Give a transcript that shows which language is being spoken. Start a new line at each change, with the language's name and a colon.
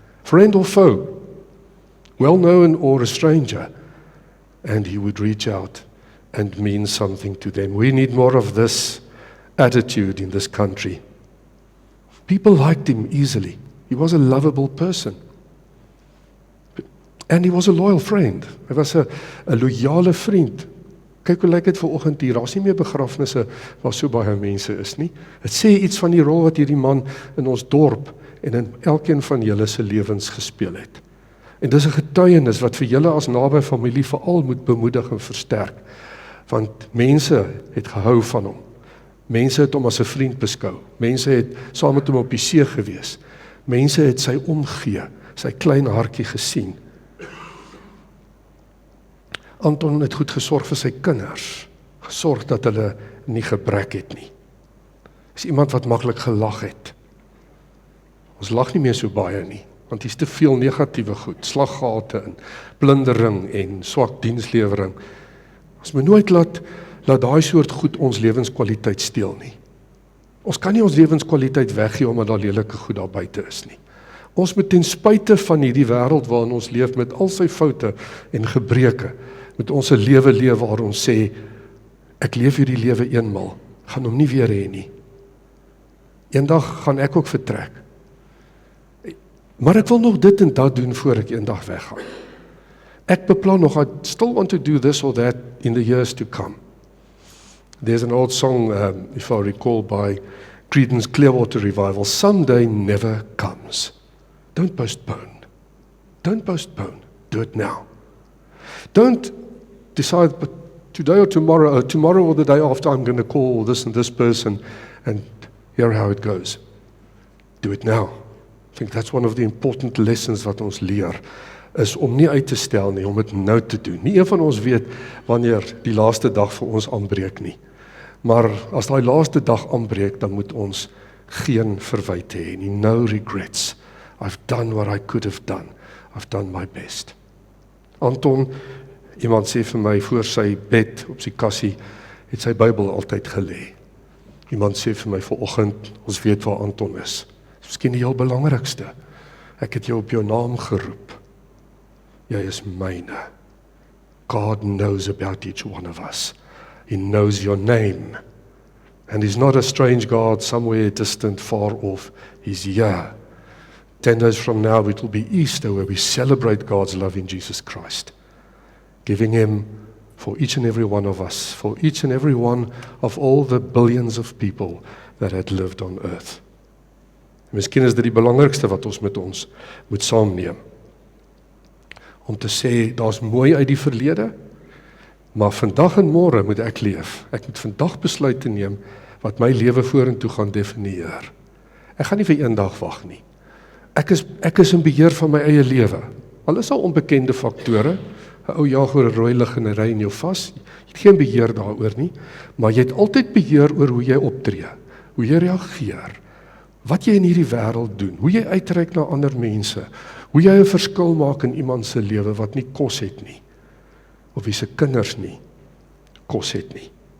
English: Friend or foe, well-known or a stranger, and he would reach out and mean something to them. We need more of this attitude in this country. People liked him easily. He was a lovable person. And he was a loyal friend.
Afrikaans: Hy was 'n loyale vriend. Kyk hoe lyk dit vanoggend hier. Daar's nie meer begrafnisse waar so baie mense is nie. Dit sê iets van die rol wat hierdie man in ons dorp en in elkeen van julle se lewens gespeel het. En dis 'n getuienis wat vir julle as naby familie veral moet bemoedig en versterk. Want mense het gehou van hom. Mense het hom as 'n vriend beskou. Mense het saam met hom op die see gewees. Mense het sy omgee, sy klein hartjie gesien. Anton het goed gesorg vir sy kinders. Gesorg dat hulle nie gebrek het nie. Is iemand wat maklik gelag het. Ons lag nie meer so baie nie, want hier's te veel negatiewe goed, slaggate en plundering en swak dienslewering. Ons moet nooit laat daai soort goed ons lewenskwaliteit steel nie. Ons kan nie ons lewenskwaliteit weggee omdat daar lelike goed daar buite is nie. Ons moet ten spyte van hierdie wêreld waarin ons leef met al sy foute en gebreke, moet ons 'n lewe leef waar ons sê, ek leef hierdie lewe eenmal, gaan hom nie weer hê nie. Eendag gaan ek ook vertrek. Maar ek wil nog dit en dat doen voor ek eendag weggaan. Ek beplan nog,
English: I still want to do this or that in the years to come. There's an old song, if I recall, by Creedence Clearwater Revival, someday never comes. Don't postpone. Don't postpone. Do it now. Don't decide, but today or tomorrow or the day after, I'm going to call this and this person and hear how it goes. Do it now. I think that's one of the important lessons
Afrikaans: wat ons leer, is om nie uit te stel nie, om dit nou te doen. Nie een van ons weet wanneer die laaste dag vir ons aanbreek nie. Maar as daai laaste dag aanbreek, dan moet ons geen verwyte hê nie.
English: No regrets. I've done what I could have done. I've done my best.
Afrikaans: Anton, iemand sê vir my, voor sy bed op sy kassie, het sy Bybel altyd gelê. Iemand sê vir my vanoggend, ons weet waar Anton is. Miskien die heel belangrikste. Ek het jou op jou naam geroep. Jy is myne.
English: God knows about each one of us. He knows your name. And he's not a strange God somewhere distant, far off. He's here. 10 days from now, it will be Easter, where we celebrate God's love in Jesus Christ. Giving him for each and every one of us, for each and every one of all the billions of people that had lived on earth.
Afrikaans: Miskien is dit die belangrikste wat ons moet saamneem. Om te sê, daar's mooi uit die verlede, maar vandag en môre moet ek leef. Ek moet vandag besluite neem wat my lewe vorentoe gaan definieer. Ek gaan nie vir een dag wag nie. Ek is in beheer van my eie lewe. Al is al onbekende faktore, 'n ou jaag oor 'n rooi lig en 'n ry in jou vas, jy het geen beheer daaroor nie, maar jy het altyd beheer oor hoe jy optree, hoe jy reageer, wat jy in hierdie wêreld doen, hoe jy uitreik na ander mense, hoe jy 'n verskil maak in iemand se lewe wat nie kos het nie, of wie se kinders nie kos het nie.